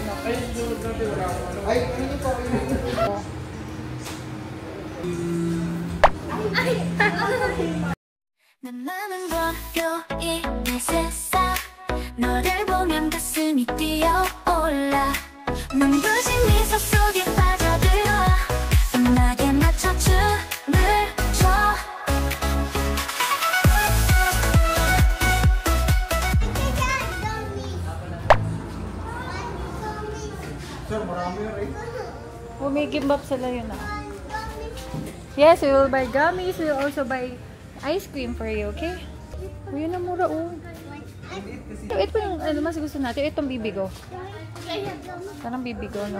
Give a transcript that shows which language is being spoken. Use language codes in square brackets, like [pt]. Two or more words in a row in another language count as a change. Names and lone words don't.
[tl] Ay, ano po? [ko] 나는 월요일 내 세상 너를 보면 가슴이 뛰어올라 눈부신 미소 속에 빠져들어 음악에 맞춰 춤을 춰 [tl] Sir, marami rin. Umigimbap sila yun ah. [en] Yes, we will buy gummies. We will also buy ice cream for you, okay? [tl] Uy, yun ang mura oh. Ito yung ano mas gusto natin. Itong bibigo. Parang bibigo, no?